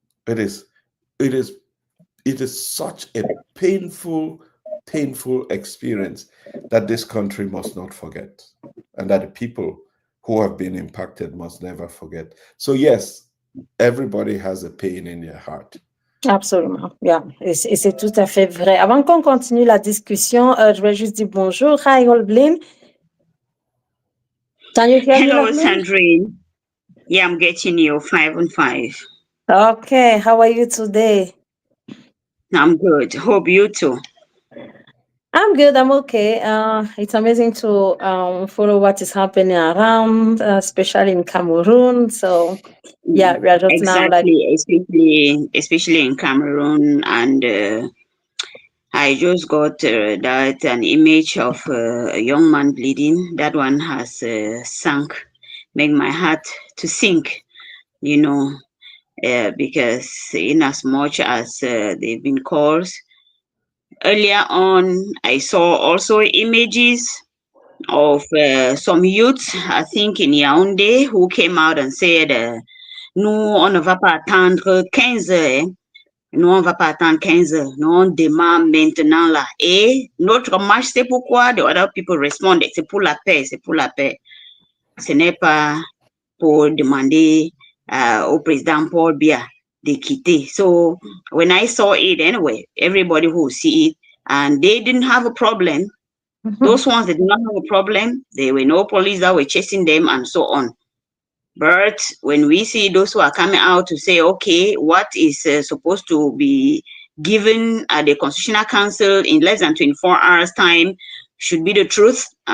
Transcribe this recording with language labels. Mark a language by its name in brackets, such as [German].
[English] It is such a painful experience that this country must not forget, and that the people who have been impacted must never forget. So yes, everybody has a pain in their heart. [French] Absolument, yeah, et c'est tout à fait vrai. Avant qu'on continue la discussion, je vais juste dire bonjour. [English] Hi, Olblin. Can you hear me? Hello, Sandrine. Yeah, I'm getting you 5 on 5. Okay, how are you today? I'm good. Hope you too. I'm good. I'm okay. It's amazing to follow what is happening around, especially in Cameroon. So, yeah, we are just exactly, especially in Cameroon, and I just got an image of a young man bleeding. That one has make my heart to sink, because in as much as they've been calls. Earlier on, I saw also images of some youths, I think in Yaoundé, who came out and said, [French] nous, on ne va pas attendre 15 heures. Nous, on ne va pas attendre 15 heures. Nous, on demande maintenant là. Et notre marche, c'est pourquoi [English] the other people responded. [French] C'est pour la paix, c'est pour la paix. Ce n'est pas pour demander au président Paul Biya de quitter. [English] So when I saw it anyway, everybody who see it, and they didn't have a problem. Those ones that did not have a problem, there were no police that were chasing them and so on. But when we see those who are coming out to say, okay, what is supposed to be given at the Constitutional Council in less than 24 hours time should be the truth.